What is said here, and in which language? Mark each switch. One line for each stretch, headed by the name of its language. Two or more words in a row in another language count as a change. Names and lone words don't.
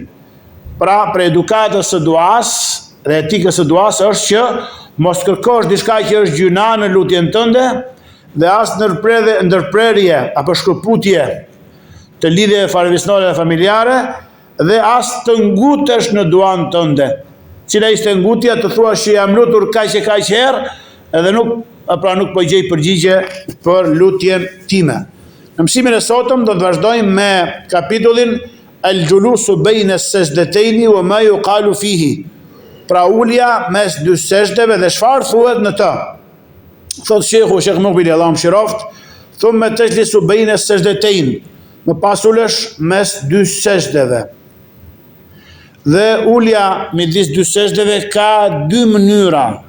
Albanian: Pra, për edukatës së duas dhe etikës së duas është që mos kërkosh diçka që është gjuna në lutjen tënde dhe as ndërprerje apo shkëputje të lidhjeve farivisnore dhe familjare dhe as të ngutesh në duan tënde. Cila ishte ngutja, të thua që jam lutur kaq e kaq herë edhe nuk po gjej përgjigje për lutjen time. Në mësimin e sotëm do të vazhdojmë me kapitullin
Arabic: الجلوس بين السجدتين وما يقال فيه.
Albanian: Pra ulja mes 2 sejdeve dhe çfarë thuhet në të. Thot Shekh Mukbili, Allahu mëshiroft,
Arabic: ثم تجلس بين السجدتين,
Albanian: më pas ulesh mes 2 sejdeve. Dhe ulja midis 2 sejdeve ka 2 mënyra.